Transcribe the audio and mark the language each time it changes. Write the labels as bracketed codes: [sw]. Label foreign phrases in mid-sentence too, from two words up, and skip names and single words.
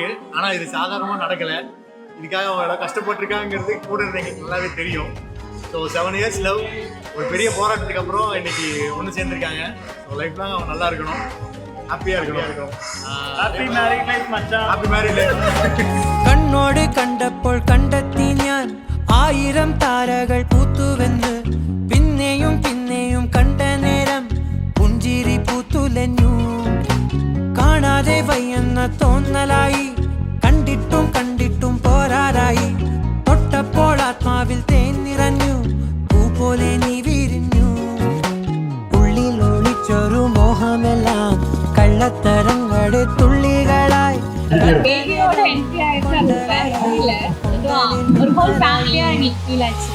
[ta] ஆனா இது சாதாரணமா நடக்கல. இதுக்காக அவங்க எவ்வளவு கஷ்டப்பட்டிருக்காங்கிறது கூட எங்களுக்கு நல்லாவே தெரியும். ஸோ 7 [en] years love [ta] ஒரு பெரிய போராட்டத்துக்கு அப்புறம் இன்னைக்கு ஒன்று சேர்ந்துருக்காங்க. ஸோ [en] life long [ta] அவங்க நல்லா இருக்கணும், ஹாப்பியா இருக்கணும். [en] happy married life மச்சான், happy married life. [ml] കണ്ണോട് കണ്ടപ്പോൾ കണ്ടെത്തി ഞാൻ 1000 താരകൾ പൂത്തുവെന്ന്. പിന്നെയും പിന്നെയും കണ്ട നേരം പുഞ്ചിരി പൂത്തുലഞ്ഞു. കാണാതെ വയ്യെന്ന തോന്നലായി, കണ്ടിട്ടും കണ്ടിട്ടും പോരാറായി. തൊട്ടപ്പോൾ ആത്മാവിൽ തേൻ നിറഞ്ഞു, പൂ പോലെ നീ വിരിഞ്ഞു. ഉള്ളിൽ ഒളിച്ചൊരു മോഹമെല്ലാം കള്ളത്തരങ്ങളുടെ തുള്ളികളായി. [ta] பேபியோட என்ட்ரி ஆயிடுச்சு. அது வேற இல்ல, ஒரு [en] whole family [ta] இன்னைக்கு ஃபீல் ஆச்சு.